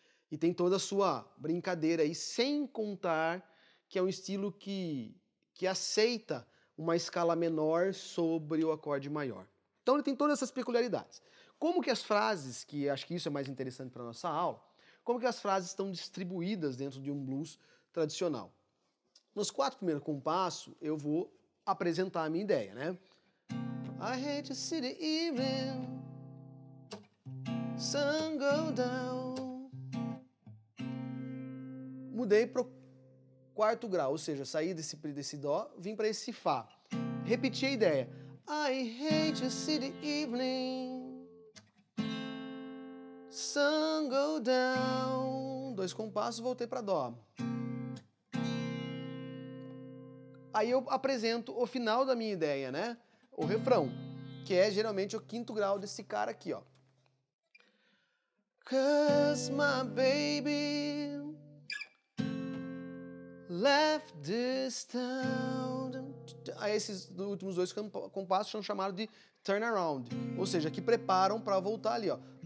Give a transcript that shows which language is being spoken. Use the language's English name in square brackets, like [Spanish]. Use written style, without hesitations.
[Portuguese] E tem toda a sua brincadeira aí, sem contar que é um estilo que aceita uma escala menor sobre o acorde maior. Então ele tem todas essas peculiaridades. Como que as frases, que acho que isso é mais interessante para a nossa aula, como que as frases estão distribuídas dentro de um blues tradicional? Nos 4 primeiros compassos, eu vou apresentar a minha ideia, né? [English] I hate to see the evening sun go down. [Portuguese] Mudei para o 4º grau, ou seja, saí desse Dó, vim para esse Fá. repetir a ideia. [English] I hate to see the evening sun go down. [Portuguese] 2 compassos, voltei para Dó. Aí eu apresento o final da minha ideia, né? O refrão, que é geralmente o 5º grau desse cara aqui, ó. [English] 'Cause my baby left this town. [Portuguese] Aí esses últimos 2 compassos são chamados de turnaround, ou seja, que preparam para voltar ali, ó.